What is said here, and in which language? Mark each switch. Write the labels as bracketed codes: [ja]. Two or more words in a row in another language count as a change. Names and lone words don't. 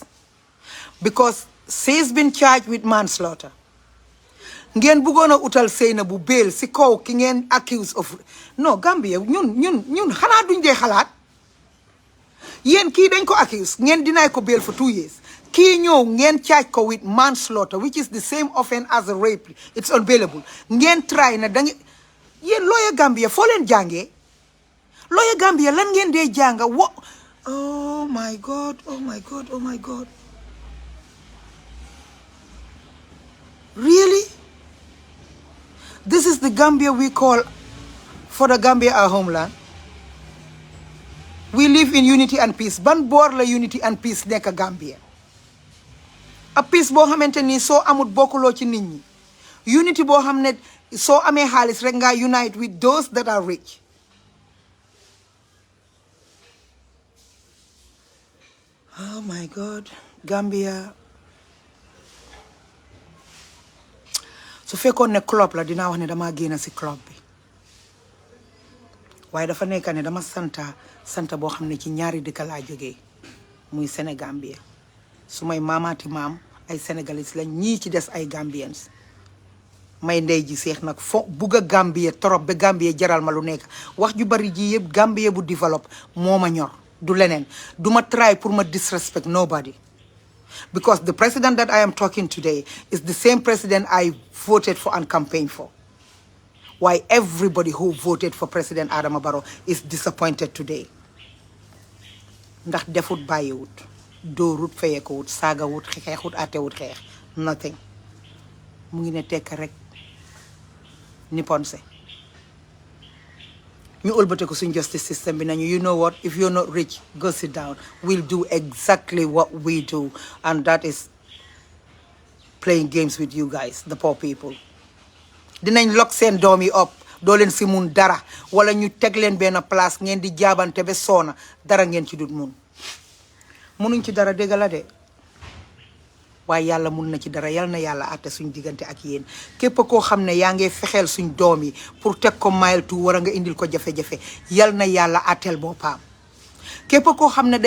[en] Because she's been charged with manslaughter. [wo] Ngeen bëggoon a utal Sainabou bail si kaw ki ngeen [en] accused of. No, [wo] Gambia ñun xanaa duñ dee xalaat. Yéen kii dañ ko accused ngeen deny ko [en] bail for 2 years. [wo] Kii ñëw ngeen [en] charge ko with manslaughter which is the same offense as a rape. It's unbailable. [wo] Ngeen try na da ngeen yéen lawyer Gambia foo leen jàngee lawyer Gambia lan ngeen dee jànga wo [en] oh my god really this is the Gambia we call for the Gambia our homeland. We live in unity and peace. [wo] Ban boor la [en] unity and peace [wo] nekk Gambia. A peace boo xamante ni soo amut bokkuloo ci nit ñi unity boo xam ne soo amee xaalis rek nga [en] unite with those that are rich. Oh my God, Gambia. [wo] su fekkoon ne club la dinaa wax ne dama génn si club bi waaye dafa nekk ne dama santa boo xam ne ci ñaari dëkk laa jógee muy Sénégambia su may maamaati maam ay sénégalais lañ ñii ci des ay gambiens may ndey ji seex nag fo bugg a Gambie trop ba Gambie jaral ma lu nekk wax ju bari ji yëpp Gambie bu develop moo ma ñor du leneen du ma try pour ma [en] disrespect nobody because the president that I am talking today is the same president I voted for and campaigned for. Why everybody who voted for President Adama Barrow is disappointed today. [wo] Ndax defut bàyyiwut dóorut fayekowut saagawut xeexut atewut xeex nothing mu ngi ne tekk rek ni ponse ñu ëlbate ko suñ [en] justice system [wo] bi nañu [en] you know what if you're not rich go sit down we'll do exactly what we do and that is playing games with you guys the poor people [wo] dinañ lock seen doom yi up doo leen si mun dara wala ñu teg leen benn place ngeen di jaabante ba soona dara ngeen ci dut mun munuñ ci dara dégg la de waaye yàlla mun na ci dara yal na yàlla àtte suñ diggante ak yéen képp koo xam ne yaa ngi fexeel suñ doom yi pour teg ko mile tu war a nga indil ko jafe-jafe yal na yàlla àtteel boppam képp koo xam ne